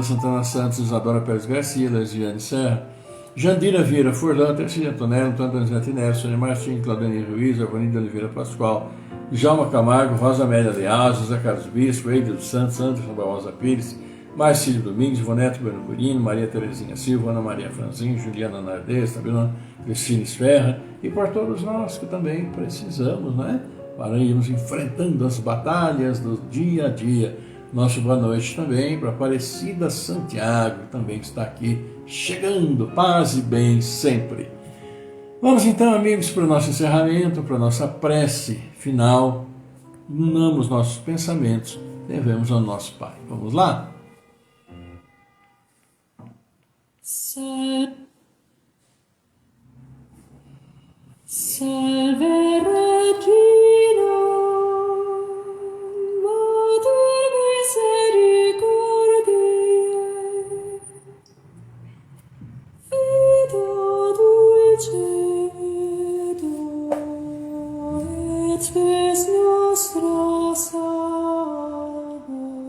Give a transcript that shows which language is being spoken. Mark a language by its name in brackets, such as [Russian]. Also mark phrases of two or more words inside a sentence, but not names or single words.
[Portuguese] Santana Santos, Isadora Pérez Garcia, Lesiane Serra, Jandira Vieira Furlan, Tercília Antonello, Antônio Donizete Neves, Sônia Martins, Claudine Ruiz, Alvanida Oliveira Pascoal, Djalma Camargo, Rosa Amélia Leal, José Carlos Bispo, Eide dos Santos, Anderson Barbosa Pires, Marcílio Domingos, Ivonete Bueno Curino, Maria Terezinha Silva, Ana Maria Franzinho, Juliana Nardes, Tabilana Cristina Esferra, e por todos nós que também precisamos, né, para irmos enfrentando as batalhas do dia a dia, Nosso boa noite também para Aparecida Santiago, também que está aqui chegando. Paz e bem sempre. Vamos então, amigos, para o nosso encerramento, para a nossa prece final. Unamos nossos pensamentos, devemos ao nosso Pai. Vamos lá? [Latin] Salve Regina, Mater misericordiae, Vita dulcedo, et spes nostra salve.